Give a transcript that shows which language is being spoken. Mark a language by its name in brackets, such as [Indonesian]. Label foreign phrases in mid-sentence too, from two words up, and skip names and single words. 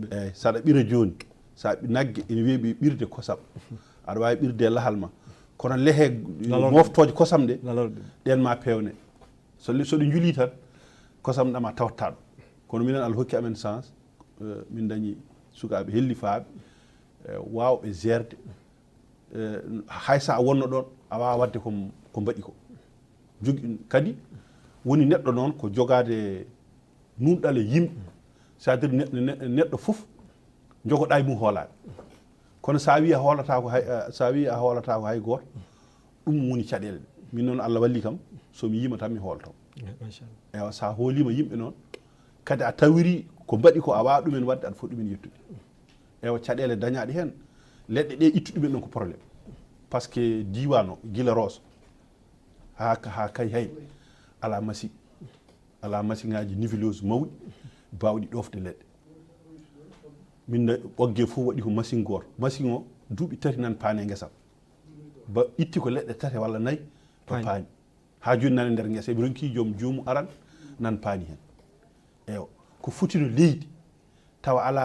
[Fula] eyyi saɗa ɓira joni sa naggue ene weeɓi ɓirde kosam aɗa wawi ɓirde e lahal ma kono lehe moftoje kosam ɗe ɗen ma pewne soɗe juuli tan kosam ɗam a tawatta ɗo kono minen Allah hokki amen chance min dañi sukaɓe helli faaɓe wawɓe gerde hay sa wonno ɗon a wawa wadde ko mbaɗi ko jogui kadi woni neɗɗo noon ko jogade nunɗal e yimɓe c'est [French] à dire [Fula] neɗɗo foof jogoɗa e mum hoolaɓe kono sa wi a hoolata ko hay goto ɗum woni caɗele min noon Allah walli kam somi yima tan mi hoolto ewa sa hoolima yimɓe noon kadi a tawiri ko mbaɗi ko a wawa ɗumen wadde aɗa footi ɗumen yettude ewa caɗele dañaɗe hen leɗɗe ɗe ittu ɗumen ɗon ko [French] probléme par ce que [Fula] diwan o guila Rosso ha kay hay ala machine ngaji nivelleuse mawɗi bawɗi ɗofde leɗɗe min ɓogge fof waɗi ko machine goto machine o duuɓi tati nan paane guesam ba itti ko leɗɗe tati walla nayyi to paani ha joni nane nder guesa ɓe ronki joom joomu aran nan paani hen eyo ko futino leydi tawa